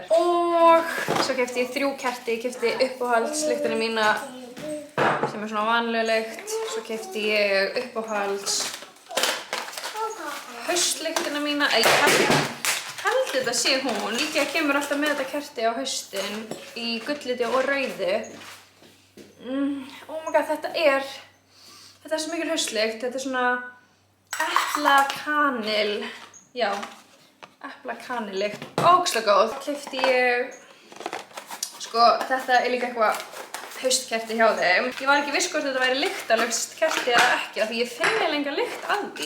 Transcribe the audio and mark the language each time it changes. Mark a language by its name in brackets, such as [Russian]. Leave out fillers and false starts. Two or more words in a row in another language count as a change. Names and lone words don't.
[Icelandic] Og svo keypti ég 3 kerti, ég keypti uppáhaldslyktina mína sem svona vanlega lykt, svo keypti ég uppáhalds haustlyktina mína, ég held þetta sé hún, líka kemur alltaf með þetta kerti á haustin í gulliti og rauðu. [English] Oh my god, [Icelandic] þetta er svo mikil haustlykt, þetta er svona eplakanil, já, eplakanillykt, ógeðslega góð. Keypti ég, sko, þetta er líka eitthvað haustkerti hjá þeim. Ég var ekki viss hvort þetta væri lyktarlaust kerti eða ekki, af því ég finn enga lykt af því.